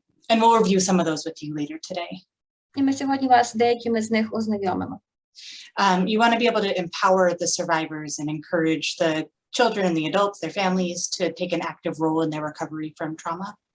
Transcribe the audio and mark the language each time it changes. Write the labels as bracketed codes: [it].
[en] And we'll review some of those with you later today. [uk] І ми сьогодні вас деякими з них ознайомимо. [en] You want to be able to empower the survivors and encourage the children and the adults, their families, to take an active role in their recovery from trauma.